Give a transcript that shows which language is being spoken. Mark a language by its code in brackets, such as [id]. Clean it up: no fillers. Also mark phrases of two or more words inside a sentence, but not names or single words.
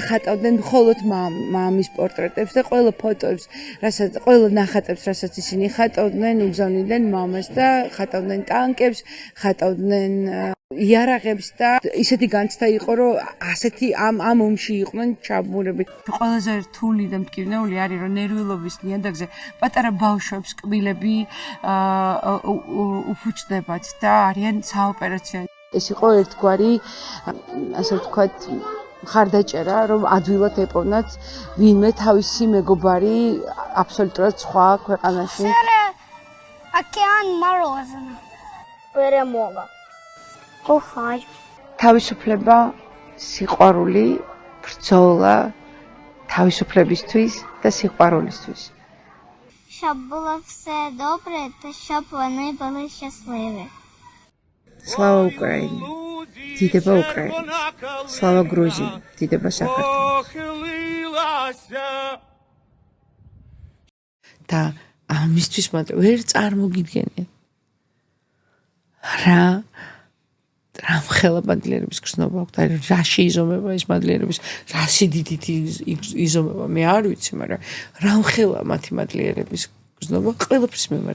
[ka] ხატავდნენ მხოლოდ მამის პორტრეტებს და ყველა ფოტოებს რასაც ყველა ნახატებს რასაც ისინი ხატავდნენ უგზავნიდნენ მამას და ხატავდნენ ტანკებს ხატავდნენ იარაღებს და ისეთი განცდა იყო რომ ასეთი ამ ომში იყვნენ ჩაბმულები ყველაზე რთული და მტკივნეული არის რომ ნერვიულობის ნიადაგზე პატარა ბავშვებს კბილები უფუჭდებათ და არიან საოპერაციო ეს იყო ერთგვარი ასე ვთქვათ მხარდაჭერა რომ ადვილად ეპოვნათ ვინმე თავისი მეგობარი აბსოლუტურად სხვა ქვეყანაში океан морозный перемога Охай. თავისუფლება, სიყვარული, ბრძოლა თავისუფლებისთვის და სიყვარულისთვის. [uk] Щоб було все добре, та щоб вони були щасливі. Слава Україні! Дідеба Україна! Слава Грузії! [ka] დიდება საქართველოს! და ამისთვის მაგრამ ვერ წარმოგიდგენიათ. რამ ხელა მადლიერების გრძნობა აქვს, აი რაში იზომება ეს მადლიერების, რასი დიდით იზომება, მე არ ვიცი, მაგრამ რამ ხელა მათი მადლიერების გრძნობა ყველაფრის მიმართ.